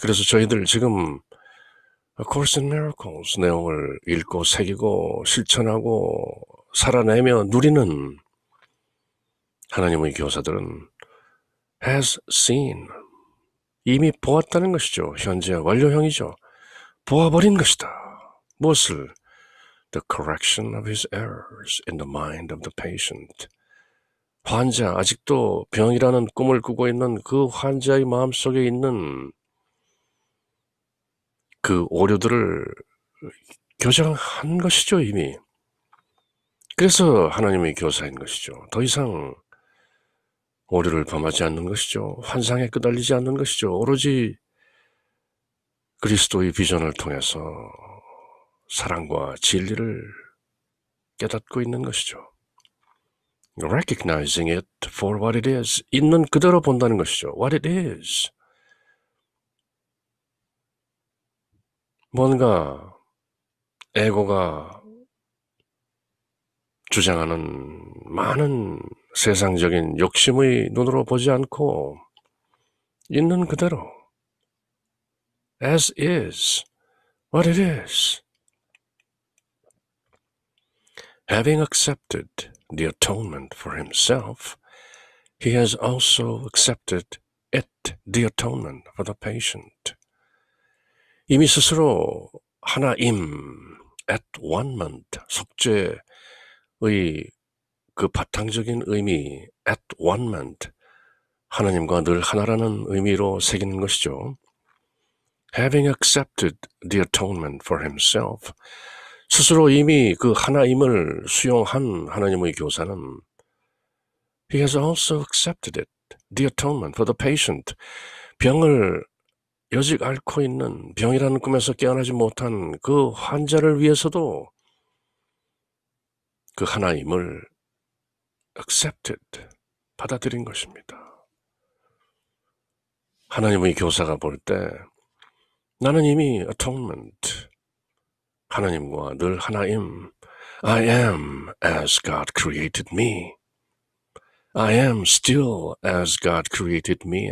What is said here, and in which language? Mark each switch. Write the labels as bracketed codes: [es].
[ko] 그래서 저희들 지금 A Course in Miracles 내용을 읽고 새기고 실천하고 살아내며 누리는 하나님의 교사들은 [en] has seen, [ko] 이미 보았다는 것이죠. 현재 완료형이죠. 보아버린 것이다. 무엇을? [en] The correction of his errors in the mind of the patient. [ko] 환자, 아직도 병이라는 꿈을 꾸고 있는 그 환자의 마음속에 있는 그 오류들을 교정한 것이죠, 이미. 그래서 하나님의 교사인 것이죠. 더 이상 오류를 범하지 않는 것이죠. 환상에 끄달리지 않는 것이죠. 오로지 그리스도의 비전을 통해서 사랑과 진리를 깨닫고 있는 것이죠. [en] Recognizing it for what it is. [ko] 있는 그대로 본다는 것이죠. [en] What it is. [ko] 뭔가 에고가 주장하는 많은 세상적인 욕심의 눈으로 보지 않고 있는 그대로 [en] as is, what it is. Having accepted the atonement for himself, He has also accepted it, the atonement for the patient. [ko] 이미 스스로 하나임, at-one-ment, 속죄의 그 바탕적인 의미, at-one-ment, 하나님과 늘 하나라는 의미로 새기는 것이죠. [en] Having accepted the atonement for himself, [ko] 스스로 이미 그 하나임을 수용한 하나님의 교사는 [en] He has also accepted it, the atonement for the patient. [ko] 병을 여직 앓고 있는, 병이라는 꿈에서 깨어나지 못한 그 환자를 위해서도 그 하나임을 accepted, 받아들인 것입니다. 하나님의 교사가 볼 때 나는 이미 atonement, 하나님과 늘 하나임, [en] I am as God created me. I am still as God created me.